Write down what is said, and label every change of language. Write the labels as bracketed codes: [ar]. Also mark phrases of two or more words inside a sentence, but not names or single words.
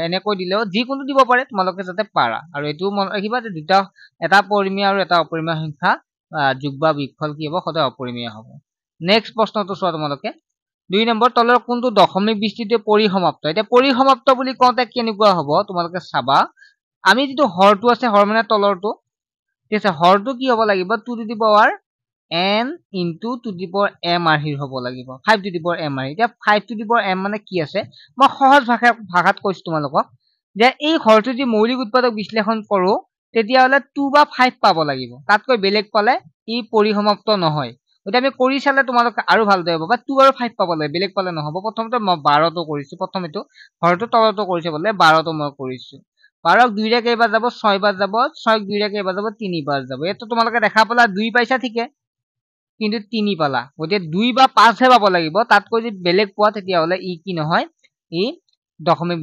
[as] এনেকৈ দিলেও যিকোনো দিব পাৰে, তোমালোকে যাতে পাৰা। আৰু এইটোও মনত ৰাখিবা যে এটা পৰিমেয় আৰু এটা অপৰিমেয় সংখ্যা যোগ বা বিয়োগফল কি হ'ব, সদায় অপৰিমেয় হ'ব। নেক্সট প্ৰশ্নটো চোৱা তোমালোকে, 2 নম্বৰ, তলৰ কোনটো দশমিক বিস্তৃত পৰিসমাপ্ত। এতিয়া পৰিসমাপ্ত বুলি কওঁতে কেনেকুৱা হ'ব তোমালোকে চাবা, আমি যিটো হৰটো আছে, হৰ মানে তলৰটো, ঠিক আছে, হৰটো কি হ'ব লাগিব [en] 2 to the power n into 2 to the power m [as] আৰ্হিৰ হ'ব লাগিব, [en] 5 to the power m [as] আৰ্হি। এতিয়া [en] 5 to the power m [as] মানে কি আছে, মই সহজ ভাষাত কৈছো তোমালোকক, যে এই হৰটো যদি মৌলিক উৎপাদক বিশ্লেষণ কৰো তেতিয়াহ'লে 2 বা 5 পাব লাগিব তাতকৈ বেলেগ পালে ই পৰিসমাপ্ত নহয় গতিকে আমি কৰি চালে তোমালোক আৰু ভালদৰে হ'ব বা 2 আৰু 5 পাব লাগে বেলেগ পালে নহ'ব প্ৰথমতে মই 12 টো কৰিছো প্ৰথম এটো ঘৰটো তলটো কৰিছে বলে 12 টো মই কৰিছো 12 ক 2 ৰে কেইবাৰ যাব 6 বাৰ যাব 6 ক 2 ৰে কেইবাৰ যাব 3 বাৰ যাব এটো তোমালোকে দেখা পালা 2 পাইছা ঠিকে কিন্তু 3 পালা গতিকে 2 বা 5 হে পাব লাগিব তাতকৈ যদি বেলেগ পোৱা তেতিয়াহ'লে ই কি নহয় ই দশমিক